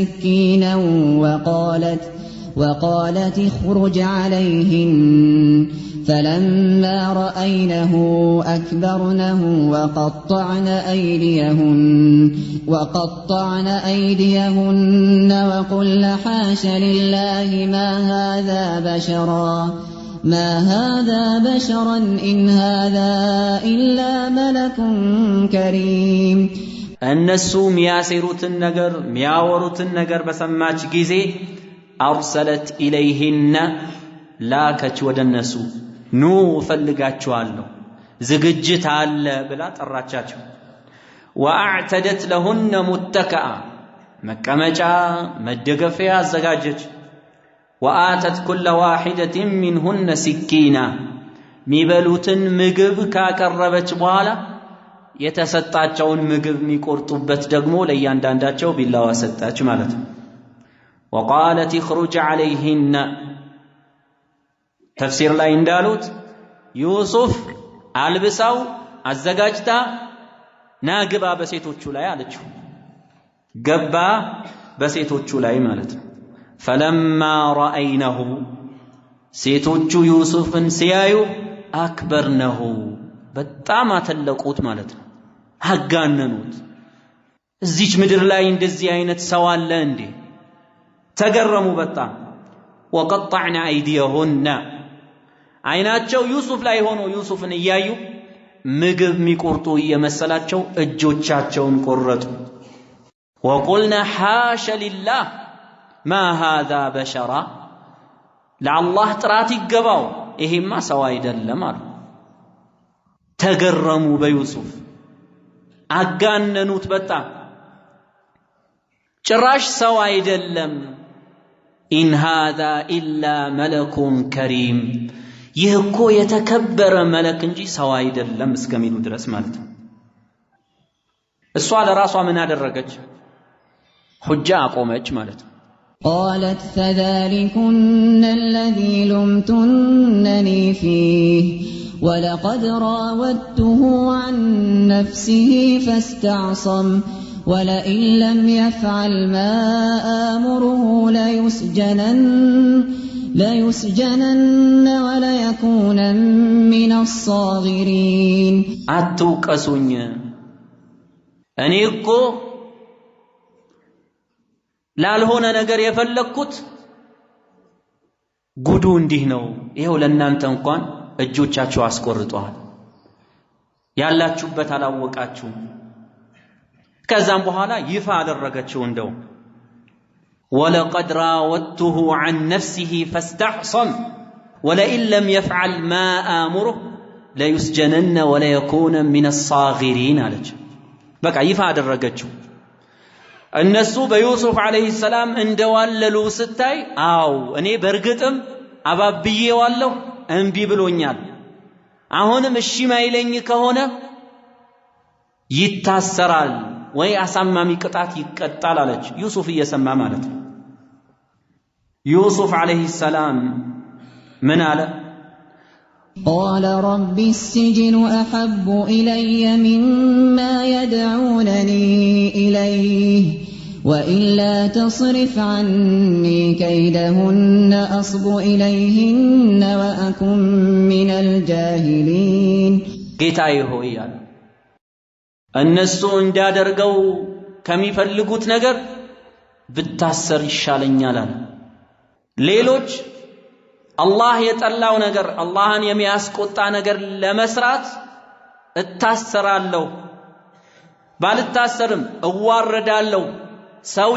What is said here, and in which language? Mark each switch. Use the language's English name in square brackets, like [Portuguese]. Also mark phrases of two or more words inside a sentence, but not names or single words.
[Arabic] سكينا وقالت اخرج عليهن فلما رأينه أكبرنه وقطعن أيديهن وقلن حاش لله ما هذا بشرا إن هذا إلا ملك كريم [Amharic] እነሱ ሚያሰሩትን ነገር ሚያወሩትን ነገር በሰማች ጊዜ [Arabic] أرسلت إليهن [Amharic] ላከች ወደነሱ ኑ ፈልጋቸዋለሁ ዝግጅት አለ ብላ ጠራቻቸው [Arabic] وأعتدت لهن متكأ [Amharic] መቀመጫ መደገፊያ አዘጋጀች [Arabic] وآتت كل واحدة منهن سكينا [Amharic] ሚበሉትን ምግብ ካቀረበች በኋላ የተሰጣቸውን ምግብ ሚቆርጡበት ደግሞ ለእያንዳንዳቸው ቢላዋ ሰጣች ማለት ነው [Arabic] وقالت اخرج عليهن [Amharic] ተፍሲር ላይ እንዳሉት ዩሱፍ አልብሳው አዘጋጅታ ናግባ በሴቶቹ ላይ አለችው ገባ በሴቶቹ ላይ ማለት ነው [Arabic] فلما رأينه [Amharic] ሴቶቹ ዩሱፍን ሲያዩ አክበርነሁ በጣም አተለቁት ማለት ነው አጋነኑት እዚች ምድር ላይ እንደዚህ አይነት ሰው አለ እንዴ ተገረሙ በጣም [Arabic] وقطعن أيديهن [Amharic] አይናቸው ዩሱፍ ላይ ሆኖ ዩሱፍን እያዩ ምግብ ሚቆርጡ እየመሰላቸው እጆቻቸውን ቆረጡ [Arabic] وقلنا حاش لله ما هذا بشرا [Amharic] ለአላህ ጥራት ይገባው ይሄማ ሰው አይደለም አሉ ተገረሙ በዩሱፍ አጋነኑት በጣም ጭራሽ ሰው አይደለም [Arabic] إن هذا إلا ملك كريم [Amharic] ይህ እኮ የተከበረ መለክ እንጂ ሰው አይደለም እስከሚሉ ድረስ ማለት ነው እሷ ለራሷ ምን አደረገች ሁጃ አቆመች ማለት ነው [Arabic] قالت فذلكن الذي لمتنني فيه ولقد راودته عن نفسه فاستعصم ولئن لم يفعل ما آمره ليسجنن وليكون من الصاغرين [Amharic] አትውቀሱኝ እኔ እኮ ላልሆነ ነገር የፈለኩት ጉዱ እንዲህ ነው ይሄው ለእናንተ እንኳን እጆቻችሁ አስቆርጧል ያላችሁበት አላወቃችሁ ከዛም በኋላ ይፋ አደረገችው እንደው [Arabic] ولقد راودته عن نفسه فاستعصم ولئن لم يفعل ما آمره ليسجنن وليكون من الصاغرين [Amharic] አለች በቃ ይፋ አደረገችው እነሱ በዩሱፍ [Arabic] عليه السلام [Amharic] እንደዋለሉ ስታይ አው እኔ በርግጥም አባብዬዋለሁ እንቢ ብሎኛል አሁንም እሺ ማይለኝ ከሆነ ይታሰራል ወይ አሳማሚ ቅጣት ይቀጣል አለች ዩሱፍ እየሰማ ማለት ነው ዩሱፍ [Arabic] عليه السلام [Amharic] ምን አለ [Arabic] قال رب السجن أحب إلي مما يدعونني إليه وإلا تصرف عني كيدهن أصب إليهن وأكن من الجاهلين [Amharic] ጌታዬ ሆይ አለ እነሱ እንዳደርገው ከሚፈልጉት ነገር ብታሰር ይሻለኛል አለ ሌሎች አላህ የጠላው ነገር አላህን የሚያስቆጣ ነገር ለመስራት እታሰራለሁ ባልታሰርም እዋረዳለሁ ሰው